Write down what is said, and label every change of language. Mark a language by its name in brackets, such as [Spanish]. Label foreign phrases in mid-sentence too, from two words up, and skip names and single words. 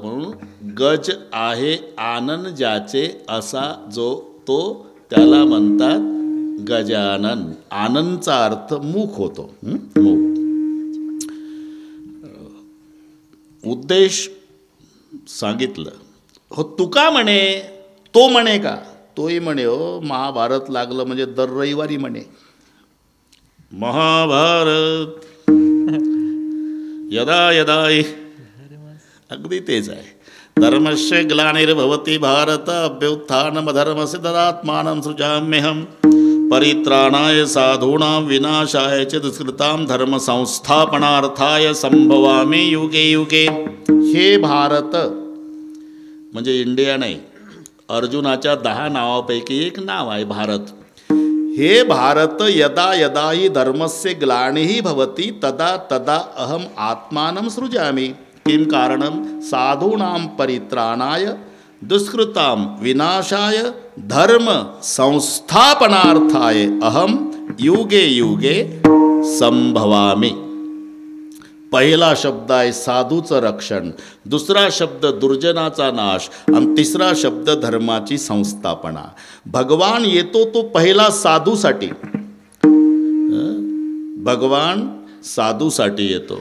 [Marathi] म्हणून गज आहे आनन ज्याचे असा जो तो त्याला म्हणतात गजानन. आनंदचा अर्थ मुख होतो. मुख. उद्देश सांगितलं. हो तुका म्हणे, तो म्हणे का? तोही म्हणे हो, महाभारत लागलं म्हणजे दर रविवारी म्हणे महाभारत [Sanskrit] यदा यदा. [Marathi] अगदी तेच आहे. [Sanskrit] धर्मस्य ग्लानिर्भवति भारत अभ्युत्थानमधर्मस्य तदात्मानं सृजाम्यहं परित्राणाय साधूनां विनाशाय च दुष्कृतां धर्म संस्थापनार्थाय संभवामि युगे युगे. [Marathi] हे भारत म्हणजे इंडिया नाही, अर्जुनाच्या 10 नावापैकी एक नाव आहे भारत. [Sanskrit] हे भारत यदा यदा हि धर्मस्य ग्लानिः भवति तदा तदा अहम आत्मानं सृजामि. किं कारणं? साधूनां परित्राणाय दुष्कृतां विनाशाय धर्म संस्थापनार्थाय अहम युगे युगे संभवामि. [Marathi] पहिला शब्द आहे साधूचं रक्षण, दुसरा शब्द दुर्जनाचा नाश आणि तिसरा शब्द धर्माची संस्थापना. भगवान येतो तो पहिला साधूसाठी. भगवान साधूसाठी येतो.